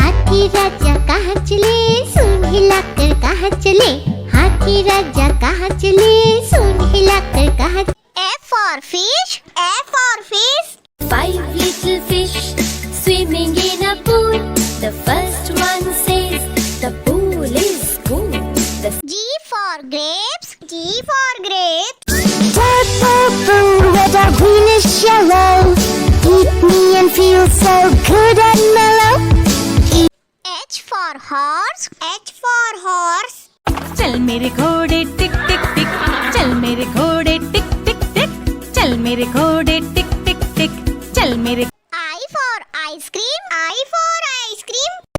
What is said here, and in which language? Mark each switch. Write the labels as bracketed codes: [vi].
[hi] हाथी राजा कहाँ चले सूंड हिलाकर कहाँ चले हाथी राजा कहाँ चले सूंड हिलाकर कहाँ [en] F for fish, F for fish. 5 little fish swimming in a pool. The first one says the pool is cool. The G for grapes, G for grapes. Purple, red or greenish yellow eat me and feel so good and mellow H for horse, H for horse. [hi] चल मेरे घोड़े टिक टिक टिक चल मेरे घोड़े टिक टिक टिक चल मेरे घोड़े टिक टिक टिक चल मेरे [en] I for ice cream, I for ice cream.